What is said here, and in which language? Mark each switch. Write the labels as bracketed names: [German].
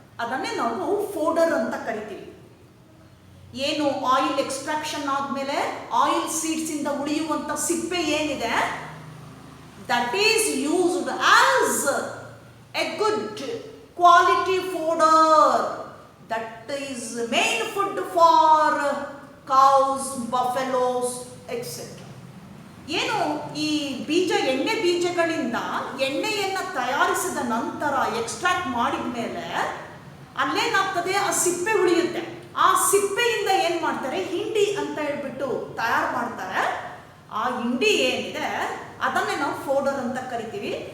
[Kannada] ಅದನ್ನೇ ನಾವು ಫೋಡರ್ ಅಂತ ಕರಿತೀವಿ. ಏನು ಆಯಿಲ್ ಎಕ್ಸ್ಟ್ರಾಕ್ಷನ್ ಆದ್ಮೇಲೆ ಆಯಿಲ್ ಸೀಡ್ಸ್ ಇಂದ ಉಳಿಯುವಂತ ಸಿಪ್ಪೆ ಏನಿದೆ, [English] that is used as a good quality fodder. That is main food for cows, buffaloes, etc. [Kannada] ಏನು ಈ ಎಣ್ಣೆ ಬೀಜಗಳಿಂದ ಎಣ್ಣೆಯನ್ನು ತಯಾರಿಸಿದ ನಂತರ ಎಕ್ಸ್ಟ್ರಾಕ್ಟ್ ಮಾಡಿದ ಮೇಲೆ ಅಲ್ಲೇನಾಗ್ತದೆ, ಆ ಸಿಪ್ಪೆ ಉಳಿಯುತ್ತೆ. ಆ ಸಿಪ್ಪೆಯಿಂದ ಏನು ಮಾಡ್ತಾರೆ, ಹಿಂಡಿ ಅಂತ ಹೇಳ್ಬಿಟ್ಟು ತಯಾರು ಮಾಡ್ತಾರೆ. ಆ ಹಿಂಡಿ ಏನಿದೆ ಅದನ್ನೇ ನಾವು ಫೋಡರ್ ಅಂತ ಕರಿತೀವಿ.